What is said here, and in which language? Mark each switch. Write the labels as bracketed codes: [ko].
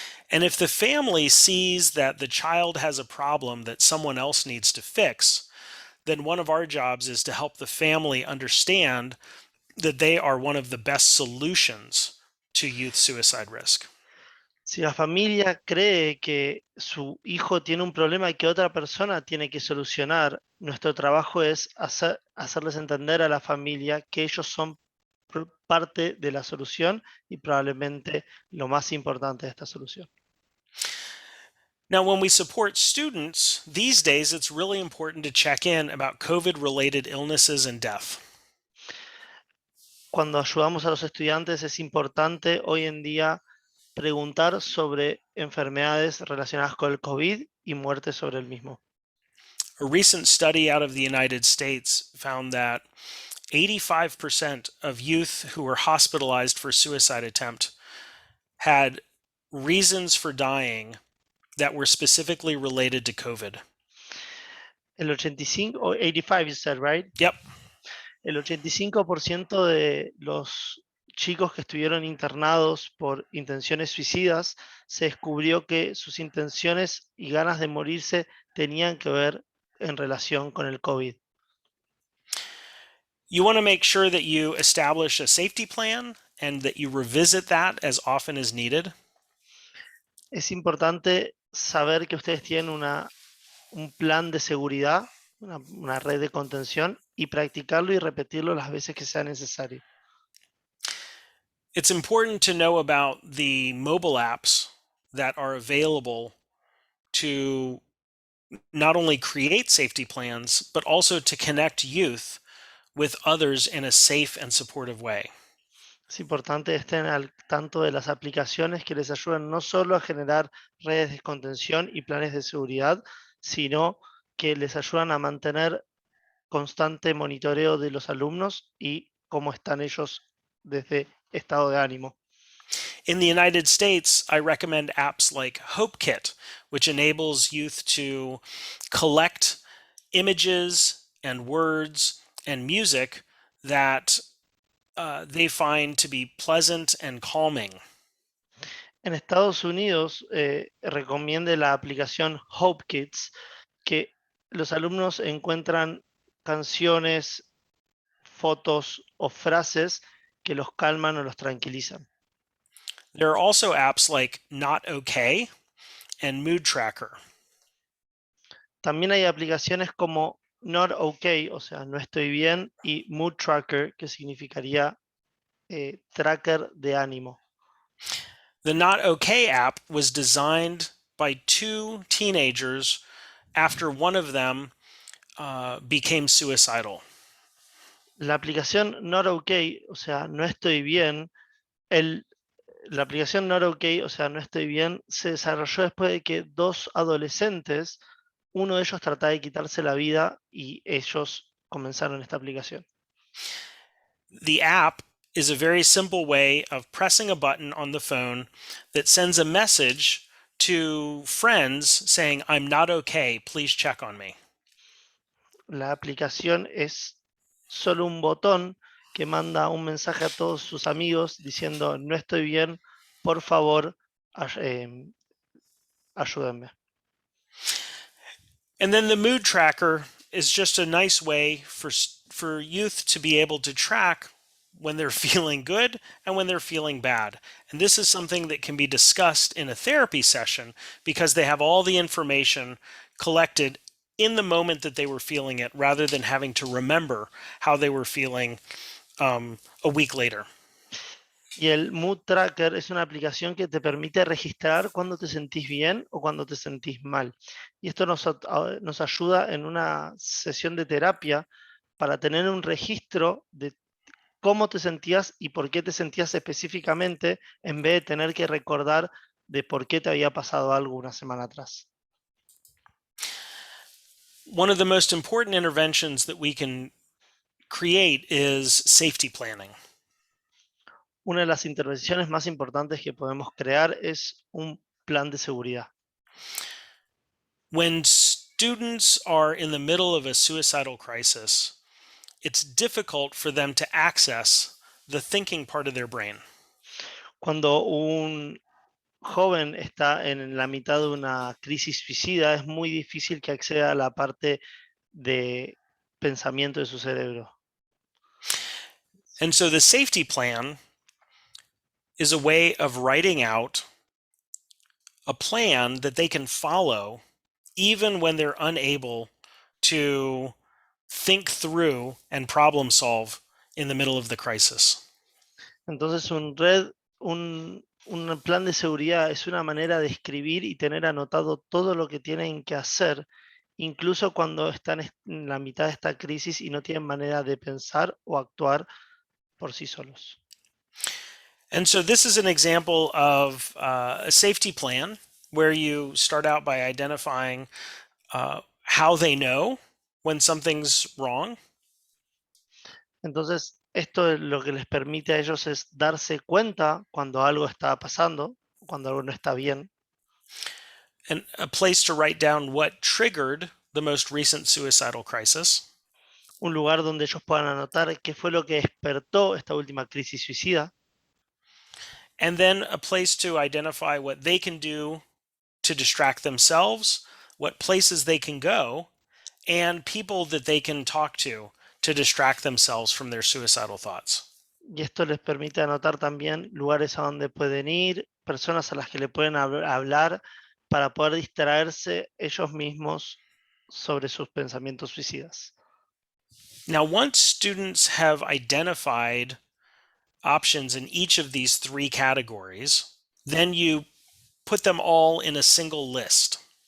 [en] And if the family sees that the child has a problem that someone else needs to fix, then one of our jobs is to help the family understand that they are one of the best solutions to youth suicide risk. [es] Si la familia cree que su hijo tiene un problema que otra persona tiene que solucionar, nuestro trabajo es hacerles entender a la familia que ellos son parte de la solución y probablemente lo más importante de esta solución. [en] Now, when we support students, these days it's really important to check in about COVID-related illnesses and death. [es] Cuando ayudamos a los estudiantes es importante hoy en día preguntar sobre enfermedades relacionadas con el COVID y muerte sobre el mismo. [en] A recent study out of the United States found that 85% of youth who were hospitalized for suicide attempt had reasons for dying that were specifically related to COVID. [es] El 85 o 85 [en] you said, right? Yep. [es] El 85% de los chicos que estuvieron internados por intenciones suicidas, se descubrió que sus intenciones y ganas de morirse tenían que ver en relación con el COVID. [en] You want to make sure that you establish a safety plan and that you revisit that as often as needed. [es] Es importante saber que ustedes tienen un plan de seguridad, una red de contención, y practicarlo y repetirlo las veces que sea necesario. [en] It's important to know about the mobile apps that are available to not only create safety plans, but also to connect youth with others in a safe and supportive way. [es] Es importante que estén al tanto de las aplicaciones que les ayudan no solo a generar redes de contención y planes de seguridad, sino que les ayudan a mantener constante monitoreo de los alumnos y cómo están ellos desde estado de ánimo. [en] In the United States, I recommend apps like HopeKit, which enables youth to collect images and words and music that they find to be pleasant and calming. [es] En Estados Unidos recomienda la aplicación Hope Kids, que los alumnos encuentran canciones, fotos o frases que los calman o los tranquilizan. [en] There are also apps like Not Okay and Mood Tracker. [es] También hay aplicaciones como Not Okay, o sea, no estoy bien, y Mood Tracker, que significaría tracker de ánimo. [en] The Not Okay app was designed by two teenagers after one of them became suicidal. [es] La aplicación Not Okay, o sea, no estoy bien, la aplicación Not Okay, o sea, no estoy bien, se desarrolló después de que dos adolescentes, uno de ellos trataba de quitarse la vida y ellos comenzaron esta aplicación. [en] The app is a very simple way of pressing a button on the phone that sends a message to friends saying, I'm not okay, please check on me. [es] La aplicación es solo un botón que manda un mensaje a todos sus amigos diciendo, no estoy bien, por favor, ayúdenme. [en] And then the mood tracker is just a nice way for youth to be able to track when they're feeling good and when they're feeling bad. And this is something that can be discussed in a therapy session because they have all the information collected in the moment that they were feeling it rather than having to remember how they were feeling a week later. [es] Y el Mood Tracker es una aplicación que te permite registrar cuando te sentís bien o cuando te sentís mal. Y esto nos ayuda en una sesión de terapia para tener un registro de cómo te sentías y por qué te sentías específicamente, en vez de tener que recordar de por qué te había pasado algo una semana atrás. [en] One of the most important interventions that we can create is safety planning. [es] Una de las intervenciones más importantes que podemos crear es un plan de seguridad. [en] When students are in the middle of a suicidal crisis, it's difficult for them to access the thinking part of their brain. [es] Cuando un joven está en la mitad de una crisis suicida, es muy difícil que acceda a la parte de pensamiento de su cerebro. [en] And so the safety plan is a way of writing out a plan that they can follow even when they're unable to think through and problem solve in the middle of the crisis. [es] Entonces un plan de seguridad es una manera de escribir y tener anotado todo lo que tienen que hacer, incluso cuando están en la mitad de esta crisis y no tienen manera de pensar o actuar por sí solos. [en] And so this is an example of a safety plan where you start out by identifying how they know when something's wrong. [es] Entonces, esto lo que les permite a ellos es darse cuenta cuando algo está pasando, cuando algo no está bien. [en] And a place to write down what triggered the most recent suicidal crisis. [es] Un lugar donde ellos puedan anotar qué fue lo que despertó esta última crisis suicida. [en] And then a place to identify what they can do to distract themselves, what places they can go, and people that they can talk to distract themselves from their suicidal thoughts. [es] Y esto les permite anotar también lugares a donde pueden ir, personas a las que le pueden hablar para poder distraerse ellos mismos sobre sus pensamientos suicidas. [en] Now, once students have identified options in each of these three categories, then you put them all in a single list.